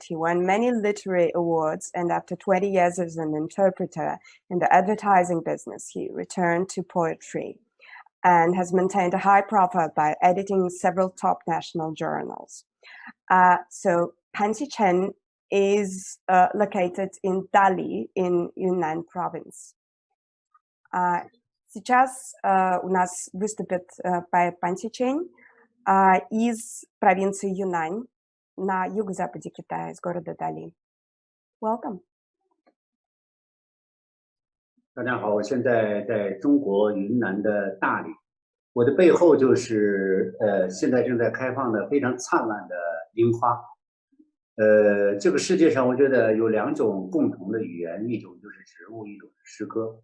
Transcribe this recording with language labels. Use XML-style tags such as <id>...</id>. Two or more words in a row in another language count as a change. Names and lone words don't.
<en>He won many literary awards, and after 20 years as an interpreter in the advertising business, he returned to poetry and has maintained a high profile by editing several top national journals. So Pan-Xi Chen is located in Dali in Yunnan province.</en> <ru>Сейчас у нас выступит Pan-Xi Chen из провинции Юнань на юго-западе Китая, из города Дали.</ru> <en>Welcome.</en> <zh>大家好，我现在在中国云南的大理，我的背后就是现在正在开放的非常灿烂的樱花。这个世界上我觉得有两种共同的语言，一种就是植物，一种是诗歌。</zh>